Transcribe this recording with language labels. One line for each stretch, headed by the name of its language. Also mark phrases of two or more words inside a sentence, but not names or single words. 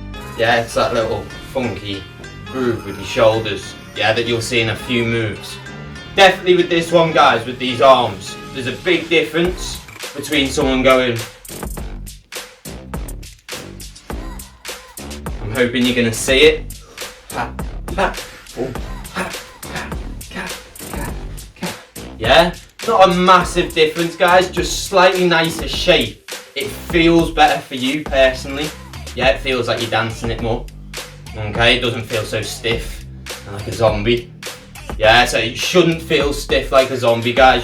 English: Yeah, it's that little funky groove with your shoulders, yeah, that you'll see in a few moves. Definitely with this one, guys, with these arms, there's a big difference between someone going, I'm hoping you're going to see it, ha, ha, boom, ha, ha, ka, ka, ka. Yeah, not a massive difference, guys, just slightly nicer shape. It feels better for you personally. Yeah, it feels like you're dancing it more. Okay, it doesn't feel so stiff and like a zombie. Yeah, so it shouldn't feel stiff like a zombie, guys.